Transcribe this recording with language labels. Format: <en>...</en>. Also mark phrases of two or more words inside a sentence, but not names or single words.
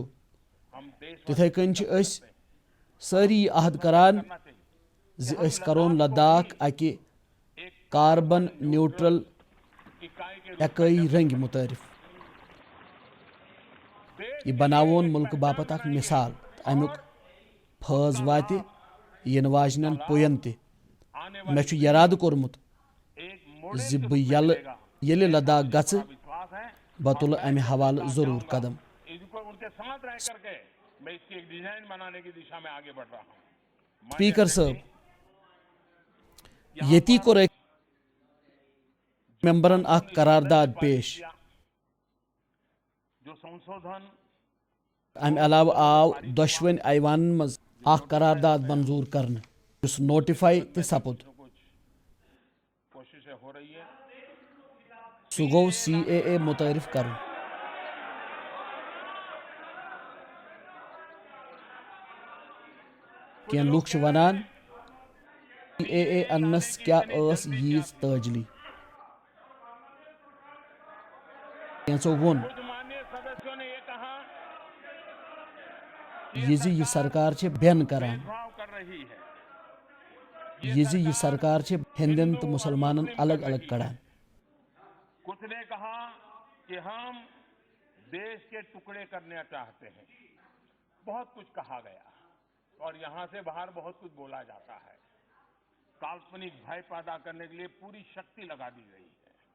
<hi>हम देश</hi> <ks>تِتھے کٔنۍ چھِ أسۍ سٲری یہِ عہد کران زِ أسۍ کرون لداخ اکہِ</ks> <en>carbon neutral</en> <hi>इकाई के</hi> <ks>ایکٲیی رنٛگۍ مُتعارف. یہِ بناوون مُلکہٕ باپتھ اکھ مثال تہٕ امیُک فٲض واتہِ یِنہٕ واجنٮ۪ن پُیَن تہِ.</ks> <hi>आने</hi> <ks>مےٚ چھُ یرادٕ کوٚرمُت</ks> <hi>एक मोड़े</hi> <ks>زِ بہٕ ییٚلہِ لداخ گژھٕ</ks> <hi>विश्वास है.</hi> <ks>بہٕ تُلہٕ امہِ حوالہٕ ضروٗر قدم.</ks> <hi>इनको उनके साथ रह करके मैं इसकी एक डिजाइन बनाने की दिशा में आगे बढ़ रहा हूँ.</hi> <ks>سپیکر صٲب ییٚتی کوٚر أکۍ ممبرن اکھ قرارداد پیش.</ks> <hi>जो संशोधन</hi> <ks>امہِ علاوٕ آو دۄشوٕنی ایوانن منٛز اکھ قرارداد منظوٗر کرنہٕ یُس نوٹِفاے تہِ سپُد.</ks> <hi>कुछ कोशिशें हो रही है.</hi> <ks>سُہ گوٚو CAA مُتعارف کرُن. کینٛہہ لُکھ چھِ ونان CAA اننس کیٛاہ ٲس ییٖژ تٲجلی. کینٛژو ووٚن</ks> <hi>कुछ माननीय सदस्यों ने ये कहा</hi> <ks>یہِ زِ یہِ سرکار چھِ بٮ۪ن کران.</ks> <hi>भेदभाव कर रही है.</hi> <ks>یہ سرکار ہندین تو مسلمانن الگ الگ کڑان.</ks> <hi>कुछ ने कहा कि हम देश के टुकड़े करना चाहते हैं. बहुत कुछ कहा गया और यहाँ से बाहर बहुत कुछ बोला जाता है. काल्पनिक भय पैदा करने के लिए पूरी शक्ति लगा दी गई है.</hi>